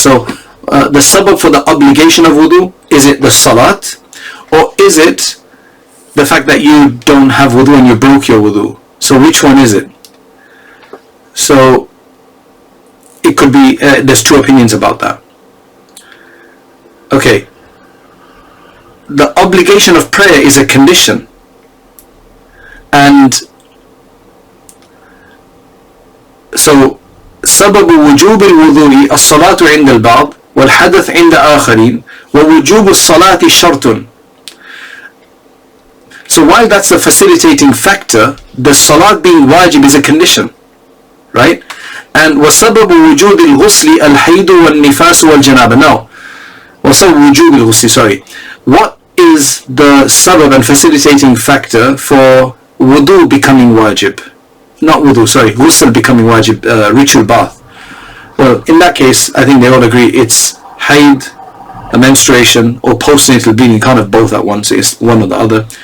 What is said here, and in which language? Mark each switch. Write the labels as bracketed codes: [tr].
[en] So the sabab for the obligation of wudu, is it the salat, or is it the fact that you don't have wudu and you broke your wudu? So which one is it? So it could be, there's two opinions about that. Okay. The obligation of prayer is a condition, and so [ar] سبب وجوب الوضوء الصلاة عند البعض والحدث عند آخرين ووجوب الصلاة شرط. [en] So while that's a facilitating factor, the salat being wajib is a condition, right? [ar] And وسبب وجود الغسل الحيض والنفاس والجنابة. Now, وسبب وجوب الغسل, sorry. [en] What is the sabab and facilitating factor for wudu becoming wajib? Not wudu, sorry, ghusl becoming wajib, ritual bath. Well, in that case, I think they all agree it's haid, a menstruation, or postnatal bleeding. You can't have both at once, it's one or the other.